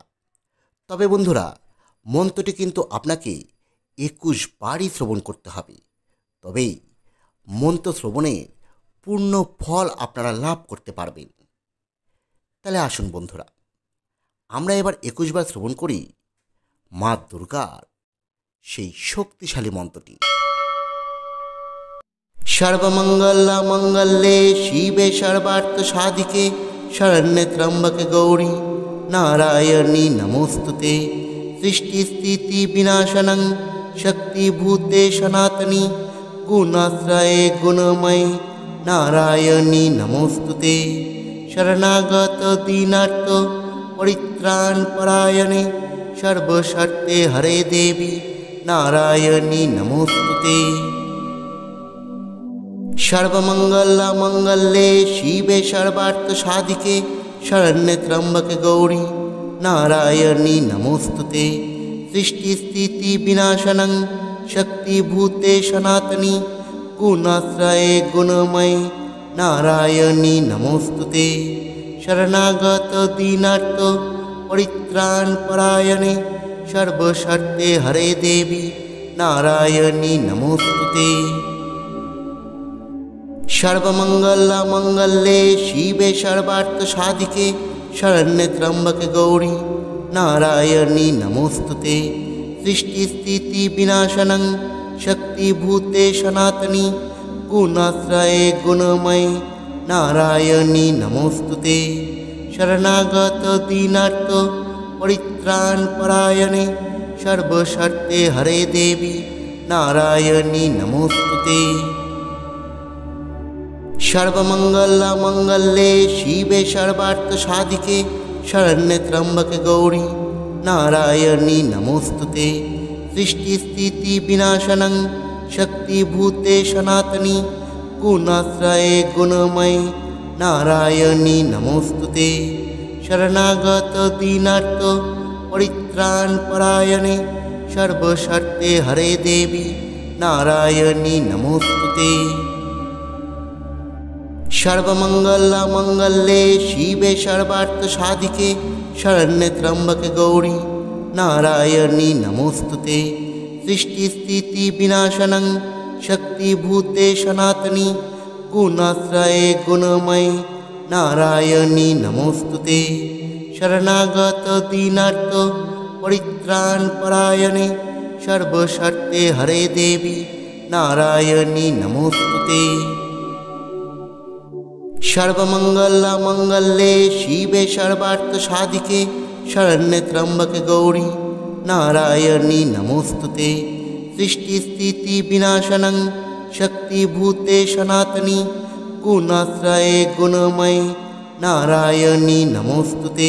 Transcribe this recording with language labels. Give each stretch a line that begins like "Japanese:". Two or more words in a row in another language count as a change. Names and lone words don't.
Bangla: তবে বন্ধুরা, মন্ত্রটি কিন্তু আপনাকে 21 বারই শ্রবণ করতে হবে, তবেই মন্ত্র শ্রবণের পূর্ণ ফল আপনারা লাভ করতে পারবেন। তাহলে আসুন বন্ধুরা, আমরা এবার 21 বার শ্রবণ করি মা দুর্গার সেই শক্তিশালী মন্ত্রটি।
Sanskrit: সর্বমঙ্গলা মঙ্গলে শিবে সর্বার্থ সাধিকে শরণ্যে ত্র্যম্বকে গৌরী নারায়ণী নমোস্তুতে। সৃষ্টি স্থিতি বিনাশনং শক্তিভূতে সনাতনী গুণাশ্রয়ে গুণময়ী নারায়ণী নমোস্তুতে। শরণাগত দীনার্থ পরিত্রাণ পরায়ণে সর্বশর্তে হরে দেবী নারায়ণী নমোস্তুতে। সর্বমঙ্গলা মঙ্গলে শিবে সর্বার্থ সাধিকে শরণ্যে ত্র্যম্বকে গৌরী নারায়ণী নমোস্তুতে। সৃষ্টি স্থিতি বিনাশনং শক্তিভূতে সনাতনী গুণাশ্রয়ে গুণময়ী নারায়ণী নমোস্তুতে। শরণাগত দীনার্থ পরিত্রাণ পরায়ণে সর্বশর্তে হরে দেবী নারায়ণী নমোস্তুতে। সর্বমঙ্গলা মঙ্গলে শিবে সর্বার্থ সাধিকে শরণ্যে ত্র্যম্বকে গৌরী নারায়ণী নমোস্তুতে। সৃষ্টি স্থিতি বিনাশনং শক্তিভূতে সনাতনী গুণাশ্রয়ে গুণময়ী নারায়ণী নমোস্তুতে। শরণাগত দীনার্থ পরিত্রাণ পরায়ণে সর্বশর্তে হরে দেবী নারায়ণী নমোস্তুতে। সর্বমঙ্গলা মঙ্গলে শিবে সর্বার্থ সাধিকে শরণ্যে ত্র্যম্বকে গৌরী নারায়ণী নমোস্তুতে। সৃষ্টি স্থিতি বিনাশনং শক্তিভূতে সনাতনী গুণাশ্রয়ে গুণময়ী নারায়ণী নমোস্তুতে। শরণাগত দীনার্থ পরিত্রাণ পরায়ণে সর্বশর্তে হরে দেবী নারায়ণী নমোস্তুতে। সর্বমঙ্গলা মঙ্গলে শিবে সর্বার্থ সাধিকে শরণ্যে ত্র্যম্বকে গৌরী নারায়ণী নমোস্তুতে। সৃষ্টি স্থিতি বিনাশনং শক্তিভূতে সনাতনী গুণাশ্রয়ে গুণময়ী নারায়ণী নমোস্তুতে। শরণাগত দীনার্থ পরিত্রাণ পরায়ণে সর্বশর্তে হরে দেবী নারায়ণী নমোস্তুতে। সর্বমঙ্গলা মঙ্গলে শিবে সর্বার্থ সাধিকে শরণ্যে ত্র্যম্বকে গৌরী নারায়ণী নমোস্তুতে। সৃষ্টি স্থিতি বিনাশনং শক্তিভূতে সনাতনী গুণাশ্রয়ে গুণময়ী নারায়ণী নমোস্তুতে।